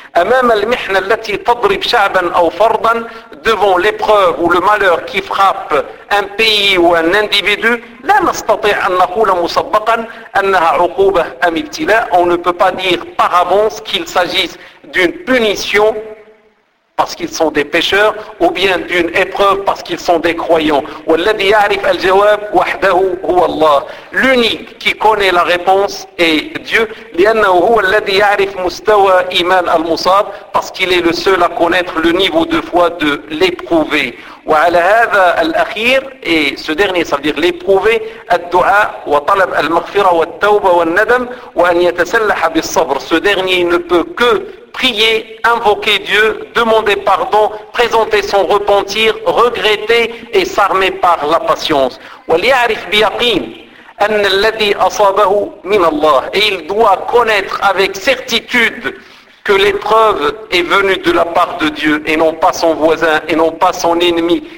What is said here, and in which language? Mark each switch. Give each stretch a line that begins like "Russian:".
Arabic: أمام المحنة التي تضرب شعبا أو فردا,
French: devant l'épreuve ou le malheur qui frappe un pays ou un individu,
Arabic: لا نستطيع أن نقول مسبقا أنها عقوبة أم ابتلاء,
French: on ne peut pas dire par avance qu'il s'agisse d'une punition parce qu'ils sont des pécheurs, ou bien d'une épreuve parce qu'ils sont des croyants.
Arabic: وَالَّذِي يَعْرِفَ الْجَوَابُ وَحْدَهُ هُوَ اللَّهُ,
French: l'unique qui connaît la réponse est Dieu.
Arabic: لِأَنَّهُ هُوَ الَّذِي يَعْرِفَ مُسْتَوَى إِمَانَ الْمُصَابِ,
French: parce qu'il est le seul à connaître le niveau de foi de l'éprouvé.
Arabic: وَعَلَى هَذَا الْأَخِيرِ,
French: et ce dernier, ça veut dire l'éprouvé,
Arabic: الدعاء وطلب المغفرة والتوبة والندم وأن يتسلح بالصبر.
French: Ce dernier ne peut que prier, invoquer Dieu, demander pardon, présenter son repentir, regretter et s'armer par la patience.
Arabic: وَلْيَعْرِفْ بِيَقِينَ الذي أصابه من الله.
French: Et il doit connaître avec certitude que l'épreuve est venue de la part de Dieu et non pas son voisin et non pas son ennemi.